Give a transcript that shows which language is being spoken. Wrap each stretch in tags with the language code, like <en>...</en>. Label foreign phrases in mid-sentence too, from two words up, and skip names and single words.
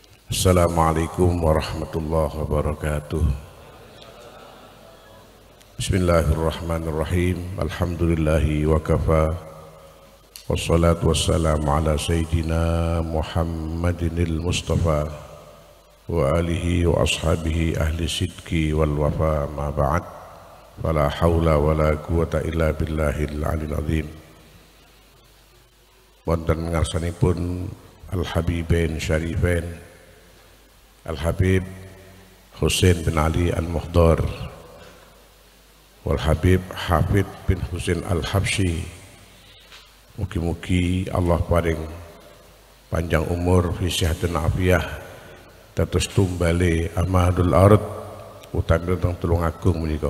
<ar>السلام عليكم ورحمة الله وبركاته. بسم الله الرحمن الرحيم. الحمد لله وكفى. والصلاة والسلام على سيدنا محمد المصطفى وآله وأصحابه أهل الصدق والوفا ما بعد. فلا حول ولا قوة إلا بالله العلي العظيم.</ar> <jv>Wonten ngarsanipun Al-Habibain Syarifain Al-Habib Husain bin Ali Al-Muhdar wal Habib Hafid bin Husain Al-Habsyi. Mugi-mugi Allah paring panjang umur</jv> <ar>في صحة عافية</ar> <jv>dados tumbale</jv> <ar>عماد الأرض</ar> <jv>utami teng tulung agung menika.</jv>